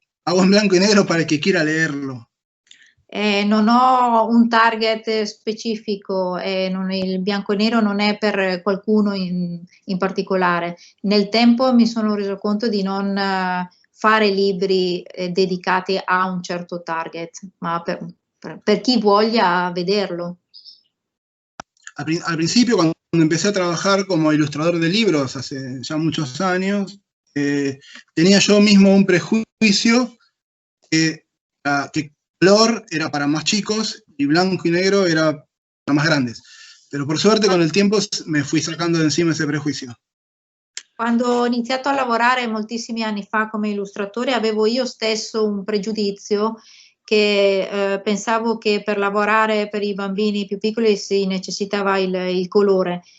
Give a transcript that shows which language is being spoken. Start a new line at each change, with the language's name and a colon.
Spanish: hago en blanco y negro para el que quiera leerlo.
Italian: Non ho un target specifico, il bianco e nero non è per qualcuno in particolare. Nel tempo mi sono reso conto di non fare libri dedicati a un certo target, ma per chi voglia vederlo.
Spanish: Al principio, cuando empecé a trabajar como ilustrador de libros hace ya muchos años, tenía yo mismo un prejuicio que color era para más chicos y blanco y negro era para más grandes. Pero por suerte con el tiempo me fui sacando de encima ese prejuicio.
Italian: Quando ho iniziato a lavorare moltissimi anni fa come illustratore avevo io stesso un pregiudizio che pensavo che per lavorare per i bambini più piccoli si necessitava il colore.